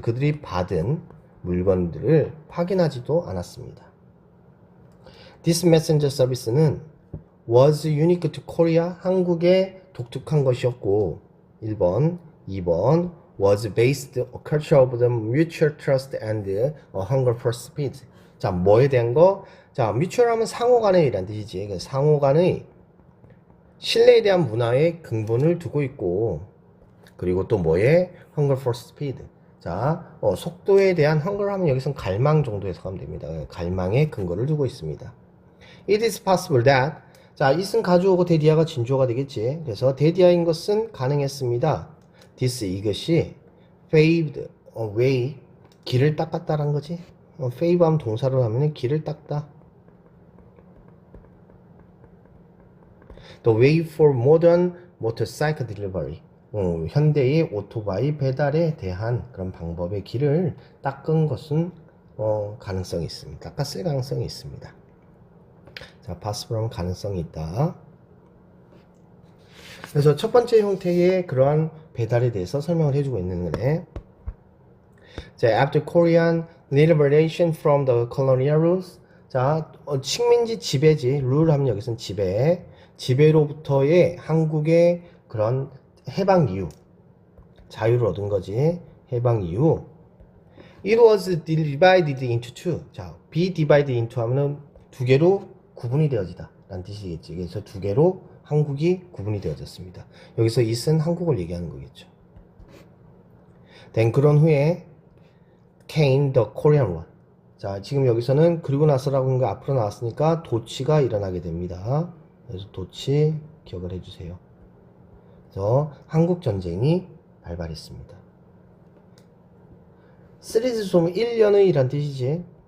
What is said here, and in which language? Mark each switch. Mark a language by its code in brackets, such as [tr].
[ko] 그들이 받은 물건들을 확인하지도 않았습니다. [en] This messenger service는 was unique to Korea. [ko] 한국에 독특한 것이었고, [en] 1번, 2번, was based a culture of the mutual trust and a hunger for speed. [ko] 자, 뭐에 대한 거? 자, mutual 하면 상호간의 이란 뜻이지. 상호간의 신뢰에 대한 문화의 근본을 두고 있고, 그리고 또 뭐에? [en] hunger for speed. [ko] 자, 속도에 대한 hunger 하면 여기선 갈망 정도 해석하면 됩니다. 갈망의 근거를 두고 있습니다. [en] It is possible that. [ko] 자, it은 가주어고 데디아가 진주어가 되겠지. 그래서 데디아인 것은 가능했습니다. this 이것이 [en] paved a way [ko] 길을 닦았다라는 거지. pave 하면 동사로 하면 길을 닦다. [en] The way for modern motorcycle delivery. [ko] 현대의 오토바이 배달에 대한 그런 방법의 길을 닦은 것은 가능성이 있습니다. 닦았을 가능성이 있습니다. 자, possible은 가능성이 있다. 그래서 첫 번째 형태의 그러한 배달에 대해서 설명을 해주고 있는 거네. [en] 자, after Korean liberation from the colonial rules. [ko] 자, 식민지 지배지. 룰 하면 여기서는 지배로부터의 한국의 그런 해방 이후, 자유를 얻은 거지. 해방 이후. [en] It was divided into two. [ko] 자, [en] be divided into [ko] 하면은 두 개로 구분이 되어지다 라는 뜻이겠지. 그래서 두 개로 한국이 구분이 되어졌습니다. 여기서 it은 한국을 얘기하는 거겠죠. [en] then 그런 후에 came the Korean War. [ko] 자, 지금 여기서는 그리고 나서라고 하는 거 앞으로 나왔으니까 도치가 일어나게 됩니다. 그래서 도치 기억을 해주세요. 그래서 한국 전쟁이 발발했습니다. 시리즈 소면 1년의 이란 뜻이지.